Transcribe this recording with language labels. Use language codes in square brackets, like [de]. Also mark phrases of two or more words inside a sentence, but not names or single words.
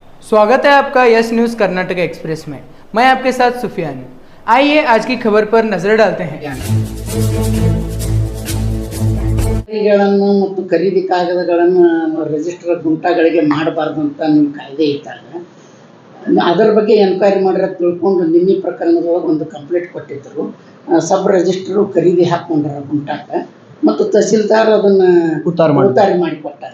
[hi] स्वागत है आपका यस न्यूज़ कर्नाटक एक्सप्रेस में। मैं आपके साथ सुफियान। आइए आज की खबर पर नजर डालते हैं। [kn] ಮತ್ತು ಖರೀದಿ ಕಾಗದಗಳನ್ನು ರಿಜಿಸ್ಟರ್ ಗುಂಟಾಗಳಿಗೆ ಮಾಡಬಾರ್ದು ಅಂತ ನಿಮ್ಮ ಕಾಯ್ದೆ ಇದ್ದಾಗ ಅದರ ಬಗ್ಗೆ ಎನ್ಕ್ವೈರಿ ಮಾಡಿರೋ ತಿಳ್ಕೊಂಡು ನಿನ್ನೆ ಪ್ರಕರಣದೊಳಗೆ ಒಂದು ಕಂಪ್ಲೇಂಟ್ ಕೊಟ್ಟಿದ್ದರು. [en] sub registrar [kn] ಖರೀದಿ ಹಾಕ್ಕೊಂಡ್ರ ಗುಂಟಾಕ್ಕೆ ಮತ್ತು ತಹಸೀಲ್ದಾರ್ ಅದನ್ನು ಉತ್ತಾರಿ ಮಾಡಿಕೊಟ್ಟಾರೆ.